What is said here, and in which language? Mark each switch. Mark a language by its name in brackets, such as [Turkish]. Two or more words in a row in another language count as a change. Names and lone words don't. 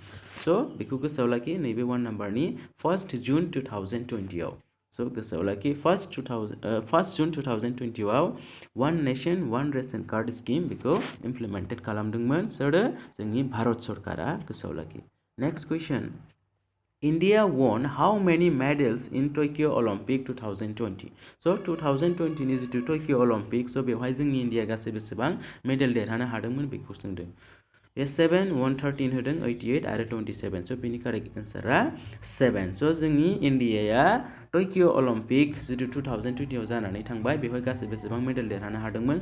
[Bodo] स' बेखौ गोसोआव लाखि, नैबे 1 नाम्बारनि 1 जुन 2020आव। स' गोसोआव लाखि, 1 जुन 2020आव [English] one nation one ration card scheme [Bodo] बेखौ इमप्लिमेन्टेड खालामदोंमोन सोरो, जोंनि भारत सरकारा। गोसोआव लाखि। [English] next question, India won how many medals in Tokyo Olympic 2020? [Bodo] So 2020 नि जिथु टकिअ अलिम्पिक, स' बेवहाय जोंनि इन्डिया गासै बेसेबां मेडेल देरहानो हादोंमोन बेखौ सोंदों। बे 7, 113 होदों, 88 आरो 27। स' बेनि कारेक्ट एन्सारा 7। स' जोंनि इन्डियाया टकिअ अलिम्पिक जिथु 2020आव जानानै थांबाय, बेवहाय गासै बेसेबां मेडेल देरहानो हादोंमोन?